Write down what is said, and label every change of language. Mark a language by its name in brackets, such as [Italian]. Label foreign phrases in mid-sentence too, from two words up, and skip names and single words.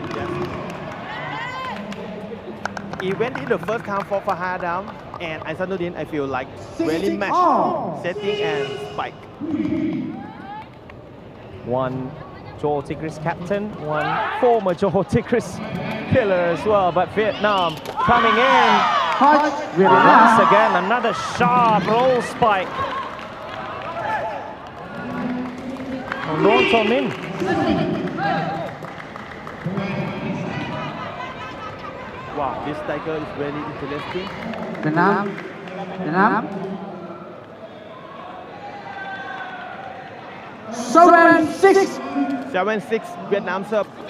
[English] Even in the first time for Farhan Adam and Aizat Nordin, I feel like really matched setting and spike. One Johor Tigris captain, one former Johor Tigris killer as well, but Vietnam coming in. Once again, another sharp roll spike. Luong Chon Min. Wow, this tiger is very interesting. Vietnam. 7-6. 7-6 Vietnam serve.